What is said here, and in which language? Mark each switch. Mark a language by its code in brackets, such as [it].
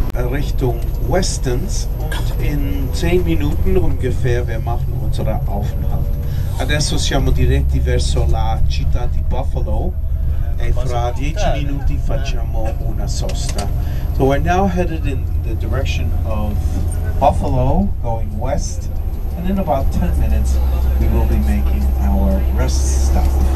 [de] Richtung Westens und in 10 Minuten ungefähr wir machen unseren Aufenthalt. [it] Adesso siamo diretti verso la città di Buffalo e fra 10 minuti facciamo una sosta. [en] So we're now headed in the direction of Buffalo, going west, and in about 10 minutes we will be making our rest stop.